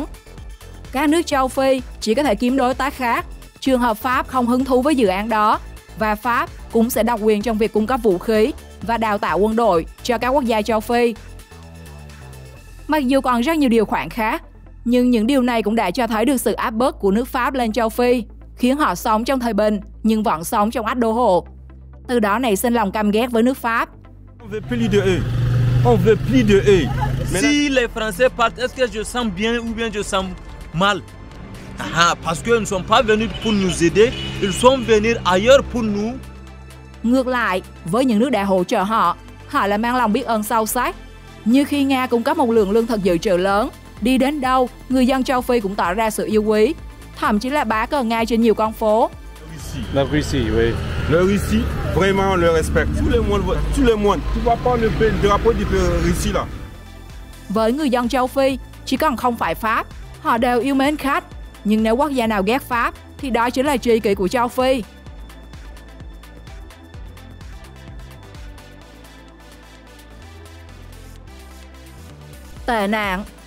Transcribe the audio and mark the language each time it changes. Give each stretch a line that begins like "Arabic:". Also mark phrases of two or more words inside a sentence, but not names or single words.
Vietnamese: Các nước châu Phi chỉ có thể kiếm đối tác khác, trường hợp Pháp không hứng thú với dự án đó, và Pháp cũng sẽ độc quyền trong việc cung cấp vũ khí và đào tạo quân đội cho các quốc gia châu Phi. Mặc dù còn rất nhiều điều khoản khác, nhưng những điều này cũng đã cho thấy được sự áp bức của nước Pháp lên châu Phi, khiến họ sống trong thời bình nhưng vẫn sống trong ách đô hộ. Từ đó nảy sinh lòng căm ghét với nước Pháp.
French: On veut plus de eux. On veut plus de eux. Si les Français partent, est-ce que je sens bien ou bien je sens mal? Parce qu'ils ne sont pas venus pour nous aider, ils sont venus ailleurs pour nous.
Vietnamese: Ngược lại, với những nước đã hỗ trợ họ, họ lại mang lòng biết ơn sâu sắc. Như khi Nga cung cấp một lượng lương thực dự trữ lớn, đi đến đâu, người dân châu Phi cũng tỏ ra sự yêu quý, thậm chí là bá cờ Nga trên nhiều con phố.
French: La Russie, oui. La Russie, vraiment on le respecte. Tout le monde. Tu vois pas le drapeau de Russie là.
Vietnamese: Với người dân châu Phi, chỉ cần không phải Pháp, họ đều yêu mến khách. Nhưng nếu quốc gia nào ghét Pháp, thì đó chính là tri kỷ của châu Phi. Tệ nạn.